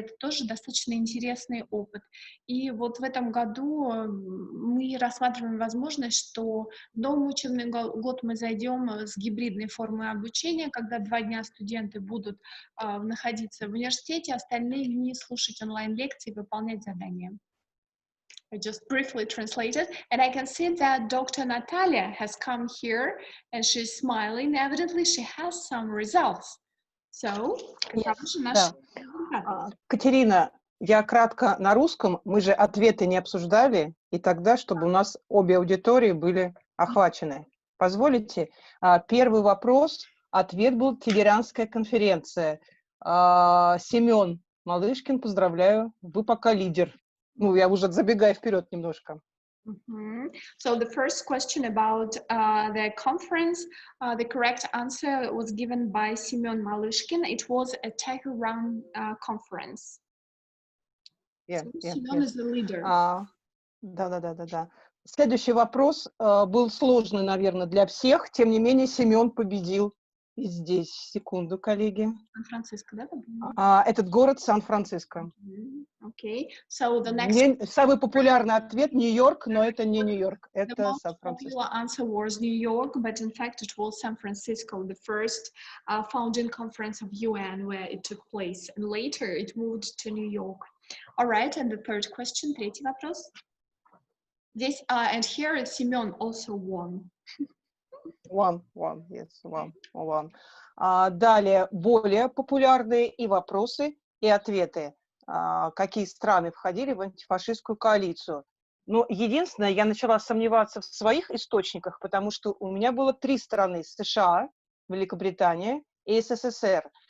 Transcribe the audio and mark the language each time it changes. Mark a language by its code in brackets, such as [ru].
[ru] Это тоже достаточно интересный опыт. И вот в этом году мы рассматриваем возможность, что в новый учебный год мы зайдем с гибридной формой обучения, когда 2 дня студенты будут находиться в университете, остальные дни слушать онлайн-лекции, выполнять задания. [en] I just briefly translated, and I can see that Dr. Natalia has come here, and she's smiling. Evidently, she has some results. [ru] So, каковы же наши результаты? Катерина, я кратко на русском. Мы же ответы не обсуждали, и тогда, чтобы у нас обе аудитории были охвачены. Позволите? Первый вопрос, ответ был Тегеранская конференция. Семен Малышкин, поздравляю, вы пока лидер. Ну, я уже забегаю вперед немножко. [en] So the first question about the conference, the correct answer was given by Semyon Malышkin. It was a Tehran conference. Семен is the leader. [ru] Да. Следующий вопрос был сложный, наверное, для всех. Тем не менее, Семен победил. И здесь, секунду, коллеги. Сан-Франциско, да? Этот город Сан-Франциско. [en] Okay. So the next... [ru] Самый популярный ответ Нью-Йорк, но это не Нью-Йорк, это Сан-Франциско. [en] The most popular answer was New York, but in fact it was San Francisco, the first founding conference of UN where it took place, and later it moved to New York. All right, and the third question, [ru] третий вопрос. Здесь, [en] and here Семен also won. One, yes, one. [ru] Далее более популярные и вопросы, и ответы. Какие страны входили в антифашистскую коалицию? Но единственное, я начала сомневаться в своих источниках, потому что у меня было 3 страны: США, Великобритания и СССР.